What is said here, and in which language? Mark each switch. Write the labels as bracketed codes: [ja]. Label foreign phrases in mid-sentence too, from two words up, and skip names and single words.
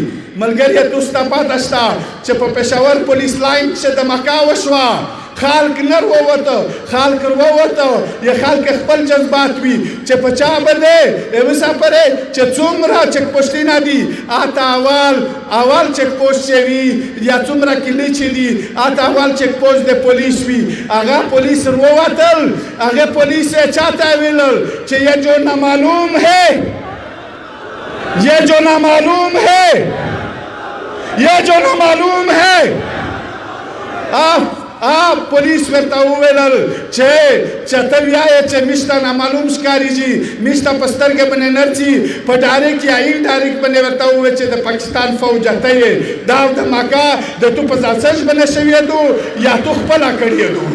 [ps] ملګري تاسو ته پته شته چې په پېښور پولیس لاین کښې دمکه وشوه، خلک نه ووته، یا خلک خپل جذبات وي چې په چا باندې مسافرې چې څومره چک پوسټونه دي اته اول چک پوسټ چې وي یا څومره کلي چې دي اته اول چک پوسټ د پولیس وي. هغه پولیس ووتل، هغه پولیس یې چاته ویلل چې [ur] یہ جو نامعلوم ہے، یہ جو نامعلوم ہے، یہ جو نامعلوم ہے. [ps] پولیس ورته وویلل چې ته وایې چې موږ ته نامعلوم ښکارېږي، موږ ته په سترګې باندې نه ځي. په ډایرکټ یا انډایرکټ باندې ورته وویل چې د پاکستان فوج ته یې دا دماکه د تو په ځاسج باندې شوې ده یا تو خپله کړې ده.